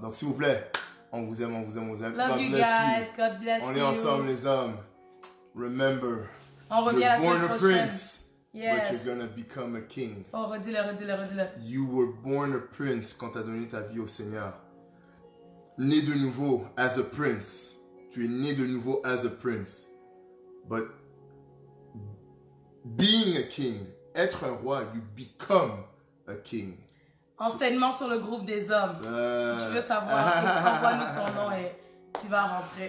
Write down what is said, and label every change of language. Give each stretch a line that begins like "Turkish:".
French: Donc, s'il vous plaît, on vous aime, on vous aime, on vous aime.
English: Love you guys. God bless you.
French: On est ensemble, les hommes.
English: Remember,
French: on revient la semaine prochaine.
English: Prince. Yes. But you're gonna become a king.
French: Oh, redis-le.
English: You were born a prince
French: quand tu as donné ta vie au Seigneur. Né de nouveau
English: as a prince.
French: Tu es né de nouveau
English: as a prince. But being a king,
French: être un roi,
English: you become a king.
French: Enseignement sur le groupe des hommes. Si tu veux savoir, envoie-nous ton nom et tu vas rentrer.